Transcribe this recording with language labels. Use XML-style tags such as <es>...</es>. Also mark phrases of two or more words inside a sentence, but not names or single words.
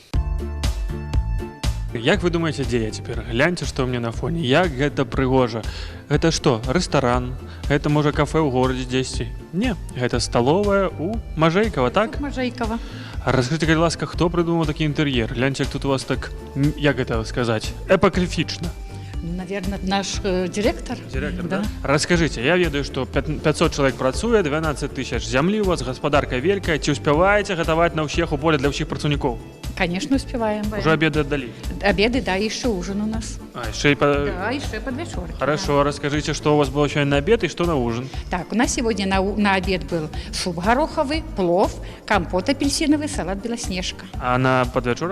<be>Як вы думаете, дзе я цяпер? Гляньце, што ў мне на фоне. Як гэта прыгожа. Гэта што, рэстаран? Гэта, можа, кафе ў горадзе дзесьці? Не, гэта сталовая у Мажэйкава, так? Мажейкова. А расскажите, калі ласка, хто прыдумаў такі інтэр'ер? Гляньце, як тут у вас так, як гэта сказаць, эпакрыфічна.</be> <ru>Наверное, наш директор. Директор, да?</ru> <be>Расскажите, я ведаю, што 500 чалавек працуе, 12 тысяч зямлі у вас, гаспадарка вялікая. Ці ўспяваеце гатаваць на ўсіх у поле для ўсіх працаўнікоў?</be> <ru>Конечно, успеваем. Уже обеды отдали? Обеды, да, еще ужин у нас. А, еще и Да, еще под вечер. Хорошо, да. Расскажите, что у вас было сегодня на обед и что на ужин? Так, у нас сегодня на обед был суп гороховый, плов, компот апельсиновый, салат белоснежка. А на подвечера?</ru>